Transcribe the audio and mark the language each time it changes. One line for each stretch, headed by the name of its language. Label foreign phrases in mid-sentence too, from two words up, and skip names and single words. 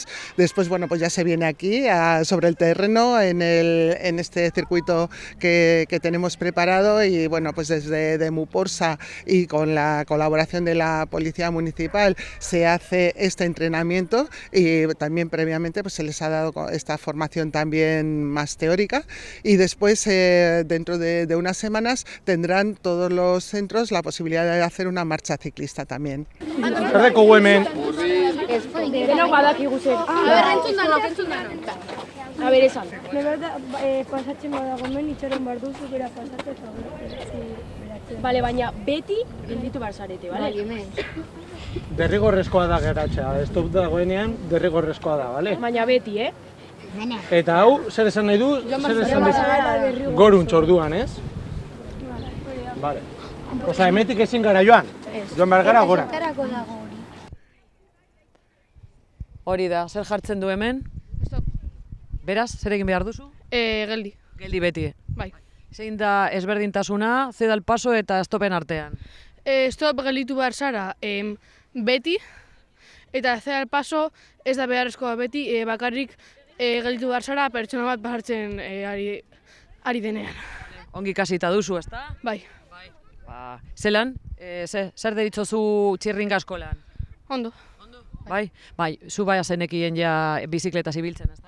Spanish: Después, bueno, pues ya se viene aquí sobre el terreno en este circuito que tenemos preparado, y bueno, pues desde Demuporsa y con la colaboración de la Policía Municipal se hace este entrenamiento, y también previamente pues se les ha dado esta formación también más teórica, y después dentro de unas semanas tendrán todos los centros la posibilidad de hacer una marcha ciclista también. A ver,
Basque: esan. Pasatzen badagomen, itxaron behar duzu, bera pasatzen eta bale, baina beti gelditu behar zarete, bale? Derrigorrezkoa da geratzea, stop dagoenean derrigorrezkoa da, bale? Baina beti, Eta hau, zer esan nahi du, zer esan nahi goruntz orduan, ez? Bale. Osa, hemetik ezin gara joan, joan behar gara gora. Hori da, zer jartzen du hemen? Beraz, zer egin behar duzu? Geldi. Geldi beti. Bai. Zein da ezberdintasuna,
Spanish: ceda el paso
Basque: eta stopen artean? Stop gelditu behar zara beti, eta
Spanish: ceda el paso
Basque: ez da beharrezkoa beti, bakarrik gelditu behar zara pertsona bat bajartzen ari denean. Ongi kasita duzu, ezta? Bai. Zelan, zer deritzozu Txirringa-Eskolan? Ondo. Bai, zu baia zenekien ja bizikletaz ibiltzen, ezta?